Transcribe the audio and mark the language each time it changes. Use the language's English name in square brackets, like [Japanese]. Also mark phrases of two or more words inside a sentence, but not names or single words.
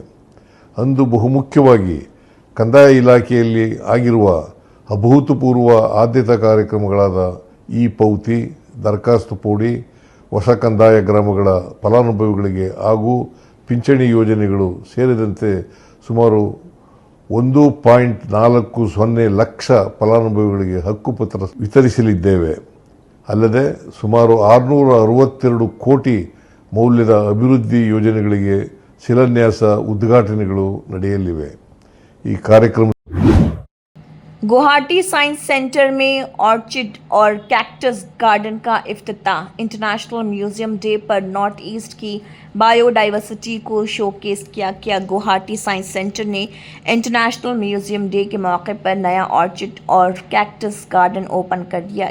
[Kannada] ಅಂದು ಬಹುಮುಖ್ಯವಾಗಿ ಕಂದಾಯ ಇಲಾಖೆಯಲ್ಲಿ ಆಗಿರುವ ಅಭೂತಪೂರ್ವ ಆದ್ಯತಾ ಕಾರ್ಯಕ್ರಮಗಳಾದ ಇ-ಪೌತಿ, ದರಖಾಸ್ತು ಪೋಡಿ, ಹೊಸ ಕಂದಾಯ ಗ್ರಾಮಗಳ ಫಲಾನುಭವಿಗಳಿಗೆ ಹಾಗೂ ಪಿಂಚಣಿ ಯೋಜನೆಗಳು ಸೇರಿದಂತೆ ಸುಮಾರು 1.40 ಲಕ್ಷ ಫಲಾನುಭವಿಗಳಿಗೆ ಹಕ್ಕುಪತ್ರ ವಿತರಿಸಲಿದ್ದೇವೆ. ಅಲ್ಲದೆ ಸುಮಾರು 662 ಕೋಟಿ ಮೌಲ್ಯದ ಅಭಿವೃದ್ಧಿ ಯೋಜನೆಗಳಿಗೆ ಶಿಲಾನ್ಯಾಸ ಉದ್ಘಾಟನೆಗಳು ನಡೆಯಲಿವೆ. ಈ ಕಾರ್ಯಕ್ರಮ [Hindi] गुवाहाटी साइंस सेंटर में ऑर्चिड और [English] cactus garden [Hindi] का इफ्तिताह। इंटरनेशनल म्यूजियम डे पर नॉर्थ ईस्ट की बायोडाइवर्सिटी को शोकेस किया गया। गुवाहाटी साइंस सेंटर ने इंटरनेशनल म्यूजियम डे के मौके पर नया ऑर्चिड और [English] cactus garden [Hindi] ओपन कर दिया।